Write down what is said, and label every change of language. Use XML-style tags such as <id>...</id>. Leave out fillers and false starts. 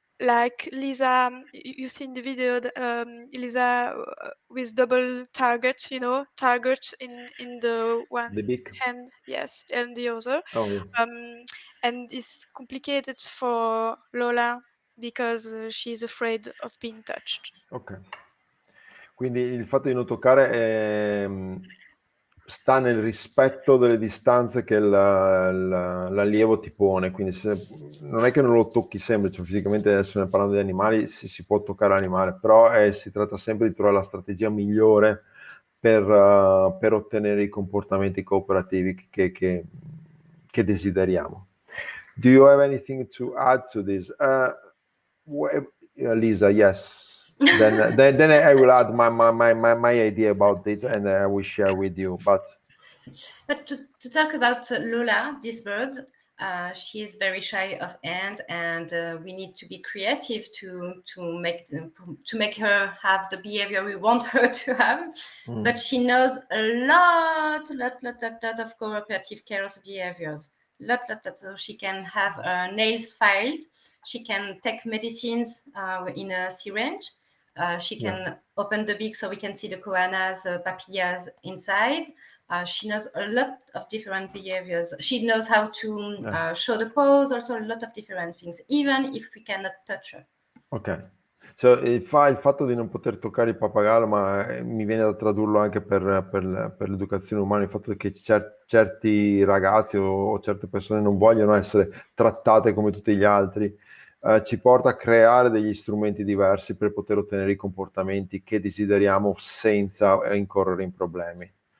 <en>Like Lisa, you see in the video, Lisa with double targets, targets in the one The beak. hand, yes, and the other. Oh, yes. And it's complicated for Lola because she's afraid of being touched. Ok.</en> <it>Quindi il fatto di non toccare sta nel rispetto delle distanze che l'allievo ti pone, quindi non è che non lo tocchi sempre, cioè fisicamente adesso ne parlando di animali si può toccare l'animale, però si tratta sempre di trovare la strategia migliore per ottenere i comportamenti cooperativi che desideriamo.</it> <en>Do you have anything to add to this? Lisa, yes. then I will add my idea about it, and I will share with you. But to talk about Lola, this bird, she is very shy of hand, and we need to be creative to make her have the behavior we want her to have. But she knows a lot of cooperative care behaviors. Lot. So she can have her nails filed. She can take medicines in a syringe. She can open the beak so we can see the koalas, papillas inside. She knows a lot of different behaviors. She knows how to show the pose, also a lot of different things, even if we cannot touch her. Ok.</en> <it>So, il fatto di non poter toccare il pappagallo, ma mi viene da tradurlo anche per l'educazione umana, il fatto che certi ragazzi o certe persone non vogliono essere trattate come tutti gli altri, ci porta a creare degli strumenti diversi per poter ottenere i comportamenti che desideriamo senza incorrere in problemi.</it>